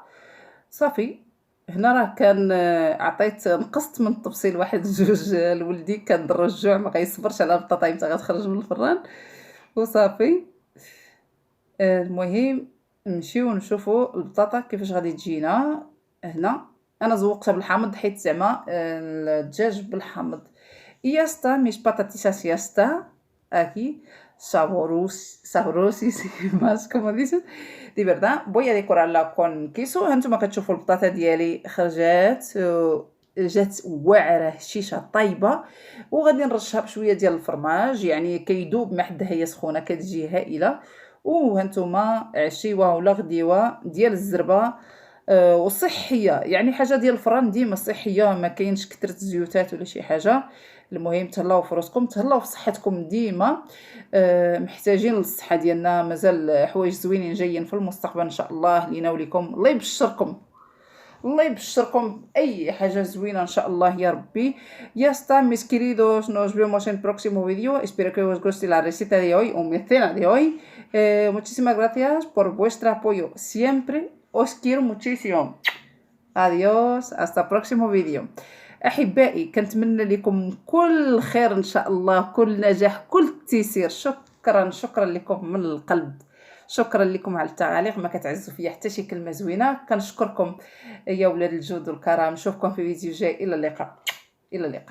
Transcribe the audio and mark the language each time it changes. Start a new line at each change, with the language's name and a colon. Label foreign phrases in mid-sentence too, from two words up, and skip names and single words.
Arabic: صافي هنا راه كان نقصت من التفصيل واحد جوج لولدي، كان ضر الجوع ما غيصبرش على البطاطا حتى غتخرج من الفران وصافي. المهم نمشيو نشوفوا البطاطا كيفاش غادي تجينا. هنا انا زوقتها بالحامض حيت زعما الدجاج بالحامض.
Spanish: Y ya está, mis patatisas ya está aquí, sabrosísimas, como dices, de verdad. Voy a decorarla con queso.
Arabic: هانتوما كتشوفوا البطاطا ديالي خرجات، جات واعره هشيشه طايبه، وغادي نرشها بشويه ديال الفرماج، يعني كيدوب ما حدها هي سخونه كتجي هائله. وهانتوما عشيوه ولا غديوه ديال الزربه، وصحيه، يعني حاجه ديال الفران ديما صحيه، ما كاينش كثره الزيوتات ولا شي حاجه. المهم تهلاو في راسكم، تهلاو في صحتكم ديما. محتاجين للصحه ديالنا، مازال حوايج زوينين جايين في المستقبل ان شاء الله لينا وليكم. الله يبشركم، الله يبشركم اي حاجه زوينه ان شاء الله يا ربي.
Spanish: Ya está, mis queridos, nos vemos en el próximo vídeo. Espero que os guste la receta de hoy o mi cena de hoy. Muchísimas gracias por vuestro apoyo siempre. Os quiero muchísimo. Adiós, hasta el próximo vídeo.
Arabic: أحبائي كنتمنى لكم كل خير إن شاء الله، كل نجاح، كل تيسير. شكرا لكم من القلب، شكرا لكم على التعاليق، ما كتعزوا فيا حتى شي كلمه زوينه. كنشكركم يا ولاد الجود والكرام. نشوفكم في فيديو جاي. الى اللقاء. الى اللقاء.